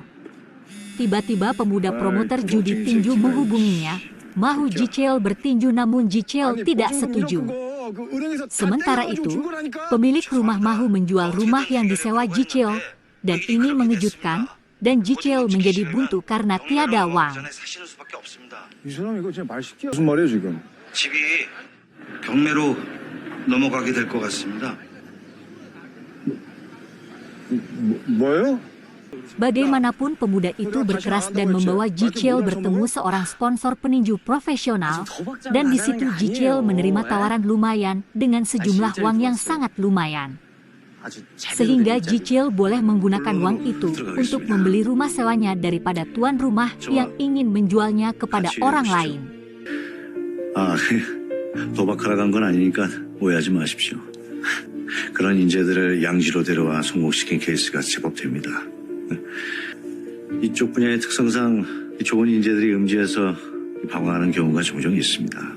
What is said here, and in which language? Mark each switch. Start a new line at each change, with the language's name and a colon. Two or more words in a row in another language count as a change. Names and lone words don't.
Indonesian: Tiba-tiba pemuda promotor judi tinju menghubunginya, mau Ji-cheol bertinju namun Ji-cheol tidak setuju. Sementara itu, pemilik rumah mau menjual rumah yang disewa Ji-cheol, dan ini mengejutkan, dan Ji-cheol menjadi buntu karena tiada uang.
Korean: 이 사람 이거 진짜 말 시키야. 무슨 말이에요 지금? 집이 경매로 넘어가게 될 것 같습니다. 뭐예요?
Indonesian: Bagaimanapun pemuda itu berkeras dan membawa Ji-cheol bertemu seorang sponsor peninju profesional, dan di situ Ji-cheol menerima tawaran lumayan dengan sejumlah uang yang sangat lumayan. Sehingga Ji-cheol boleh menggunakan uang itu untuk membeli rumah sewanya daripada tuan rumah yang ingin menjualnya kepada orang lain.
Korean: 도박하러 간 건 아니니까 오해하지 마십시오. 그런 인재들을 양지로 데려와 성공시킨 케이스가 제법 됩니다. 이쪽 분야의 특성상 좋은 인재들이 음지에서 방황하는 경우가 종종 있습니다.